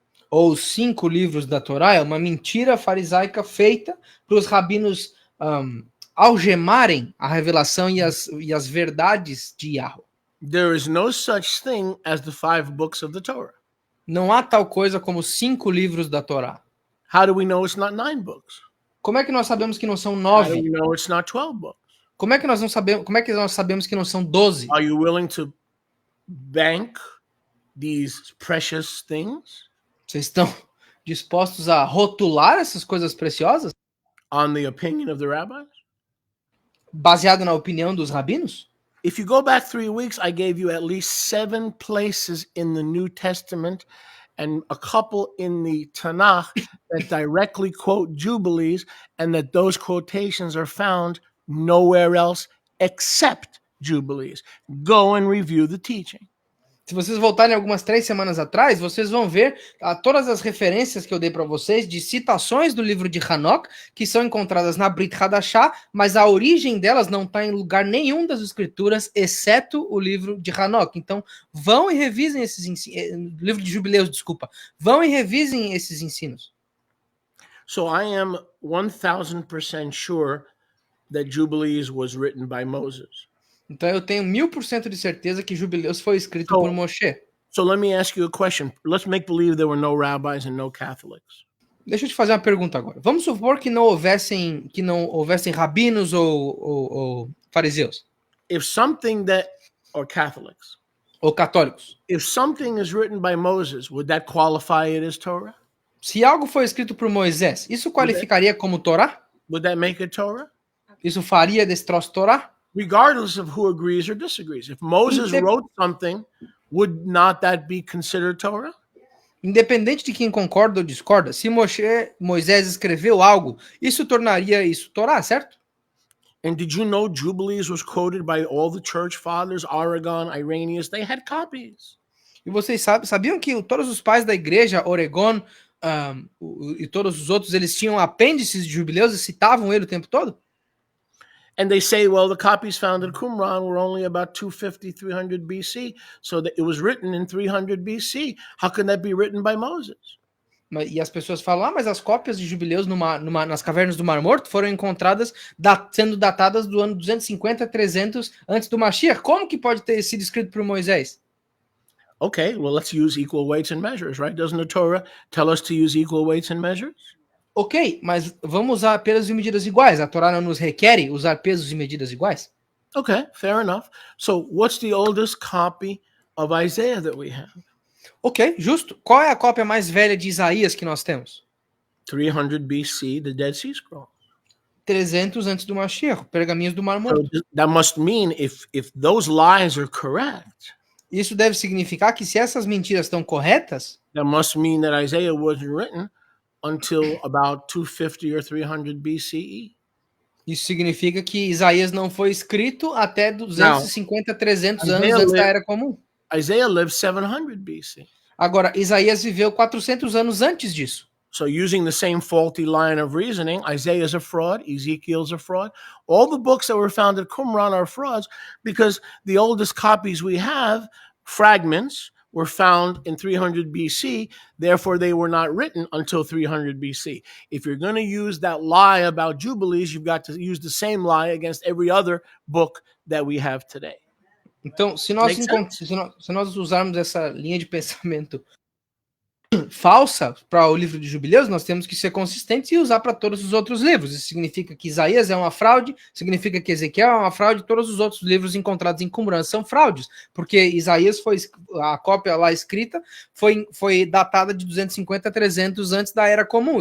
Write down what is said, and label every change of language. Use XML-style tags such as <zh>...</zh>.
<pt>Ou 5 livros da Torá é uma mentira farisaica feita para os rabinos algemarem a revelação e as verdades de Yahweh.</pt> <en>There is no such thing as the 5 books of the Torah.</en> <pt>Não há tal coisa como 5 livros da Torá.</pt> <en>How do we know it's not 9 books?</en> <pt>Como é que nós sabemos que não são</pt> <en>How do 9? we know it's not 12 books?</en> <pt>Como é que nós sabemos que não são 12?</pt> <en>Are you willing to bank these precious things?</en> <pt>Vocês estão dispostos a rotular essas coisas preciosas?</pt> <en>On the opinion of the rabbis?</en> <pt>Baseado na opinião dos rabinos?</pt> <en>If you go back 3 weeks, I gave you at least 7 places in the New Testament and a couple in the Tanakh that directly quote Jubilees, and that those quotations are found nowhere else except Jubilees. Go and review the teaching.</en> <pt>Se vocês voltarem algumas 3 semanas atrás, vocês vão ver todas as referências que eu dei para vocês de citações do livro de Enoch, que são encontradas na Brit Hadashah, mas a origem delas não está em lugar nenhum das escrituras, exceto o livro de Enoch. Então, vão e revisem esses ensinos, livro de Jubileus, desculpa. Vão e revisem esses ensinos.</pt> <en>So I am 1000% sure that Jubilees was written by Moses.</en> <pt>Então eu tenho 1000% de certeza que Jubileus foi escrito por Moshe.</pt> <en>So let me ask you a question. Let's make believe there were no rabbis and no Catholics.</en> <pt>Deixa eu te fazer uma pergunta agora. Vamos supor que não houvessem rabinos ou fariseus.</pt> <en>If something that, or Catholics,</en> <pt>ou católicos.</pt> <en>If something is written by Moses, would that qualify it as Torah?</en> <pt>Se algo foi escrito por Moisés, isso qualificaria como Torá?</pt> <en>Would that make it Torah?</en> <pt>Isso faria desse troço Torá?</pt> <en>Regardless of who agrees or disagrees. If Moses wrote something, would not that be considered Torah?</en> <pt>Independente de quem concorda ou discorda, se Moisés escreveu algo, isso tornaria isso Torá, certo?</pt> <en>And did you know Jubilees was quoted by all the church fathers, Origen, Irenaeus? They had copies.</en> <pt>E vocês sabiam que todos os pais da igreja, Oregon e todos os outros, eles tinham apêndices de Jubileus e citavam ele o tempo todo?</pt> <en>And they say, well, the copies found in Qumran were only about 250, 300 BC, so that it was written in 300 BC. How can that be written by Moses?</en> <pt>E as pessoas falam, mas as cópias de Jubileus nas cavernas do Mar Morto foram encontradas sendo datadas do ano 250, 300 antes do Mashiach. Como que pode ter sido escrito por Moisés?</pt> <en>Okay, well, let's use equal weights and measures, right? Doesn't the Torah tell us to use equal weights and measures?</en> <pt>Ok, mas vamos usar pesos e medidas iguais. A Torá não nos requer usar pesos e medidas iguais?</pt> <en>Okay, fair enough. So what's the oldest copy of Isaiah that we have?</en> <pt>Ok, justo. Qual é a cópia mais velha de Isaías que nós temos?</pt> <en>300 BC, the Dead Sea Scrolls.</en> <pt>300 antes do Mashiach, pergaminhos do Mar Morto.</pt> <en>So that must mean if those lies are correct,</en> <pt>isso deve significar que se essas mentiras estão corretas,</pt> <en>that must mean that Isaiah wasn't written until about 250 or 300 BCE.</en> <pt>Isso significa que Isaías não foi escrito até 250, 300 anos antes da Era Comum.</pt> <en>Isaiah lived 700 BC.</en> <pt>Agora, Isaías viveu 400 anos antes disso.</pt> <en>So using the same faulty line of reasoning, Isaiah is a fraud, Ezekiel's a fraud. All the books that were found at Qumran are frauds because the oldest copies we have, fragments, were found in 300 BC. Therefore, they were not written until 300 BC. If you're going to use that lie about Jubilees, you've got to use the same lie against every other book that we have today.</en> <pt>Então, se nós usarmos essa linha de pensamento falsa para o livro de Jubileus, nós temos que ser consistentes e usar para todos os outros livros. Isso significa que Isaías é uma fraude, significa que Ezequiel é uma fraude, todos os outros livros encontrados em Qumran são fraudes, porque Isaías a cópia lá escrita foi datada de 250 a 300 antes da Era Comum.</pt>